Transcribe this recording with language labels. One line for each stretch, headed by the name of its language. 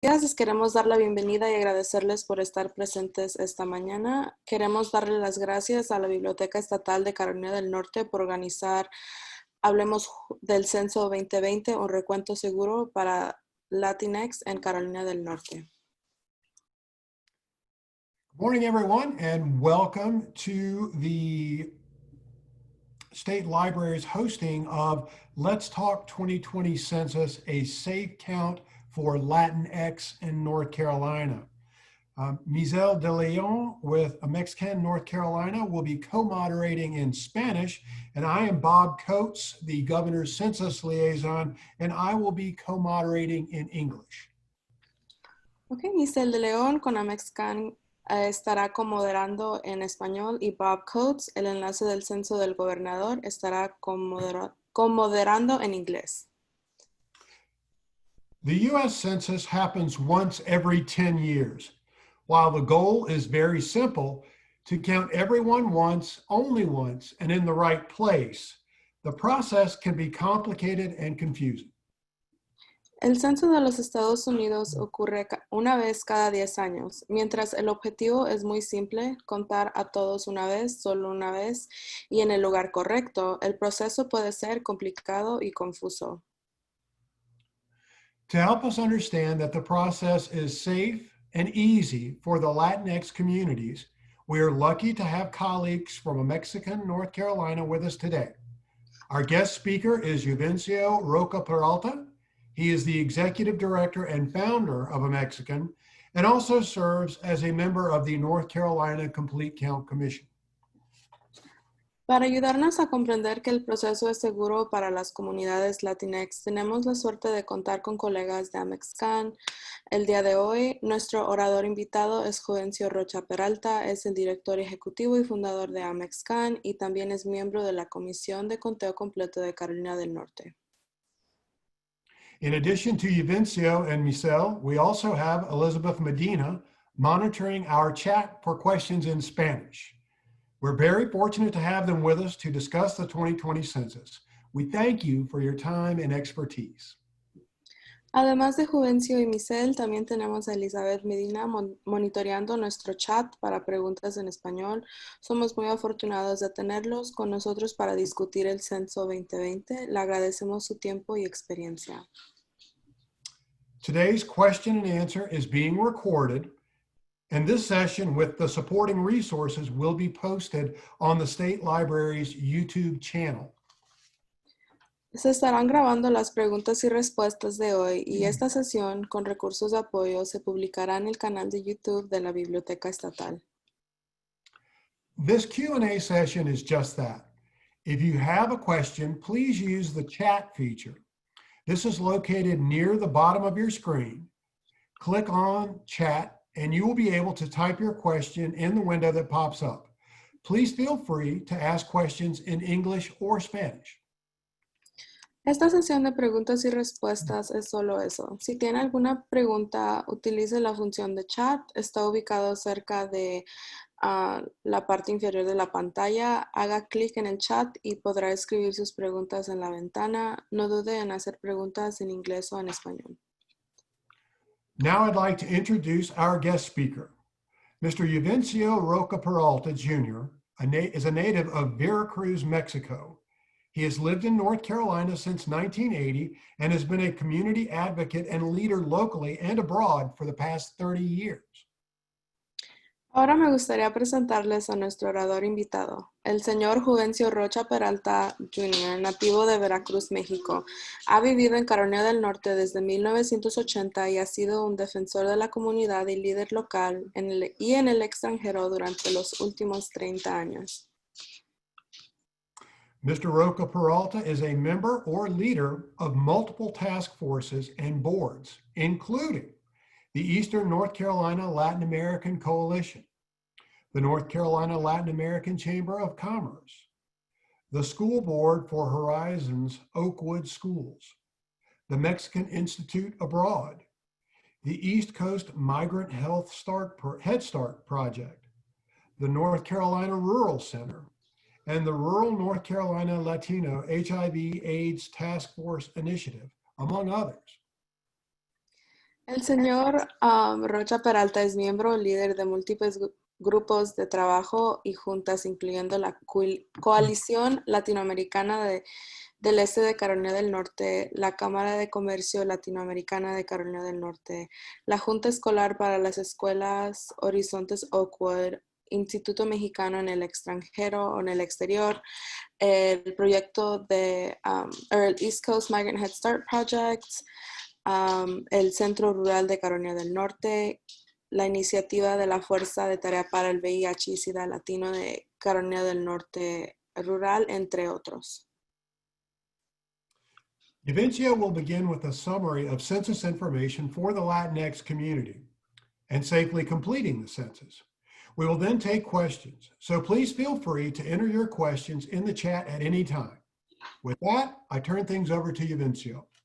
Spanish: Les queremos dar la bienvenida y agradecerles por estar presentes esta mañana. Queremos darle las gracias a la Biblioteca Estatal de Carolina del Norte por organizar Hablemos del Censo 2020, un recuento seguro para Latinx en Carolina del Norte.
English: Good morning, everyone, and welcome to the State Library's hosting of Let's Talk 2020 Census, a safe count for Latinx in North Carolina. Mizel de Leon with AMEXCAN North Carolina will be co-moderating in Spanish, and I am Bob Coates, the Governor's Census Liaison, and I will be co-moderating in English.
Spanish: Okay, Mizel de Leon con AMEXCAN estará comoderando en español y Bob Coates, el enlace del censo del gobernador, estará comoderando en inglés.
English: The US Census happens once every 10 years. While the goal is very simple, to count everyone once, only once, and in the right place, the process can be complicated and confusing.
Spanish: El censo de los Estados Unidos ocurre una vez cada 10 años, mientras el objetivo es muy simple, contar a todos una vez, solo una vez, y en el lugar correcto. El proceso puede ser complicado y confuso.
English: To help us understand that the process is safe and easy for the Latinx communities, we are lucky to have colleagues from AMEXCAN North Carolina with us today. Our guest speaker is Juvencio Roca Peralta. He is the executive director and founder of AMEXCAN and also serves as a member of the North Carolina Complete Count Commission.
Spanish: Para ayudarnos a comprender que el proceso es seguro para las comunidades Latinx, tenemos la suerte de contar con colegas de AMEXCAN. El día de hoy, nuestro orador invitado es Juvencio Rocha Peralta, es el director ejecutivo y fundador de AMEXCAN y también es miembro de la Comisión de Conteo Completo de Carolina del Norte.
English: In addition to Juvencio and Michelle, we also have Elizabeth Medina monitoring our chat for questions in Spanish. We're very fortunate to have them with us to discuss the 2020 census. We thank you for your time and expertise.
Spanish: Además de Juvencio y Michelle, también tenemos a Elizabeth Medina monitoreando nuestro chat para preguntas en español. Somos muy afortunados de tenerlos con nosotros para discutir el Censo 2020. Le agradecemos su tiempo y experiencia.
English: Today's question and answer is being recorded, and this session with the supporting resources will be posted on the State Library's YouTube channel.
Spanish: Se estarán grabando las preguntas y respuestas de hoy y esta sesión con recursos de apoyo se publicará en el canal de YouTube de la Biblioteca Estatal.
English: This Q&A session is just that. If you have a question, please use the chat feature. This is located near the bottom of your screen. Click on chat and you will be able to type your question in the window that pops up. Please feel free to ask questions in English or Spanish.
Spanish: Esta sesión de preguntas y respuestas es solo eso. Si tiene alguna pregunta, utilice la función de chat. Está ubicado cerca de la parte inferior de la pantalla. Haga clic en el chat y podrá escribir sus preguntas en la ventana. No dude en hacer preguntas en inglés o en español.
English: Now I'd like to introduce our guest speaker. Mr. Juvencio Roca Peralta, Jr. is a native of Veracruz, Mexico. He has lived in North Carolina since 1980 and has been a community advocate and leader locally and abroad for the past 30 years.
Spanish: Ahora me gustaría presentarles a nuestro orador invitado, el señor Juvencio Rocha Peralta Jr., nativo de Veracruz, México. Ha vivido en Carolina del Norte desde 1980 y ha sido un defensor de la comunidad y líder local en el extranjero durante los últimos 30 años.
English: Mr. Roca Peralta is a member or leader of multiple task forces and boards, including the Eastern North Carolina Latin American Coalition, the North Carolina Latin American Chamber of Commerce, the School Board for Horizons Oakwood Schools, the Mexican Institute Abroad, the East Coast Migrant Head Start Project, the North Carolina Rural Center, and the Rural North Carolina Latino HIV/AIDS Task Force Initiative, among others.
Spanish: El señor Rocha Peralta es miembro líder de múltiples grupos de trabajo y juntas, incluyendo la Coalición Latinoamericana del Este de Carolina del Norte, la Cámara de Comercio Latinoamericana de Carolina del Norte, la Junta Escolar para las Escuelas Horizontes Oakwood, Instituto Mexicano en el extranjero o en el exterior, el proyecto el East Coast Migrant Head Start Project, el Centro Rural de Carolina del Norte, la iniciativa de la Fuerza de Tarea para el VIH y SIDA Latino de Carolina del Norte Rural, entre otros.
English: Yavincia will begin with a summary of census information for the Latinx community and safely completing the census. We will then take questions, so please feel free to enter your questions in the chat at any time. With that, I turn things over to Yavincia.